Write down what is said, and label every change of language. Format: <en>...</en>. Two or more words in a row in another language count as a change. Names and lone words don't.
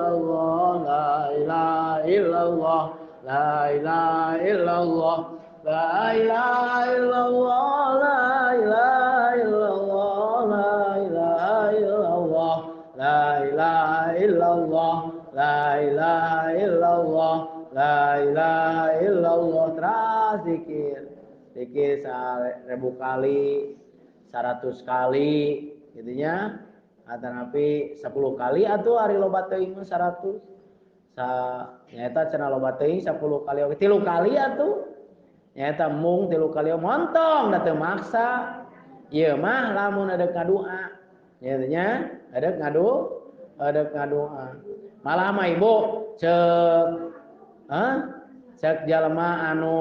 <ar>إلا الله لا إله إلا الله لا إله إلا الله لا إله إلا الله لا إله إلا الله لا إله إلا الله لا إله إلا الله</ar> <su>teras zikir 1000 kali 100 kali gitunya atanapi 10 kali atuh ari loba teuing 100 nyaeta cenah loba teuing 10 kali oge 3 kali atuh nyaeta mung 3 kali montong da teu maksa ieu mah lamun adeuk ngadoa nya adeuk ngadoa malah mah ibu cek jalema</su>